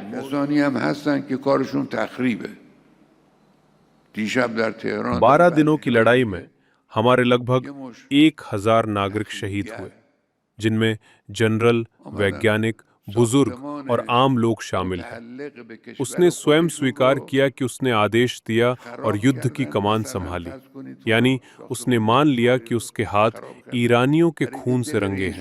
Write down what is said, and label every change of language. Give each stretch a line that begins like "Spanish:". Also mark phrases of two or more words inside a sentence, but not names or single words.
Persian: داستانی هم هستن که کارشون تخریبه. دیشب در تهران
Hindi: 12 दिनों की लड़ाई में हमारे लगभग 1000 नागरिक शहीद हुए, जिनमें जनरल, वैज्ञानिक, बुजुर्ग और आम लोग शामिल हैं। उसने स्वयं स्वीकार किया कि उसने आदेश दिया और युद्ध की कमान संभाली, यानी उसने मान लिया कि उसके हाथ ईरानियों के खून से रंगे हैं।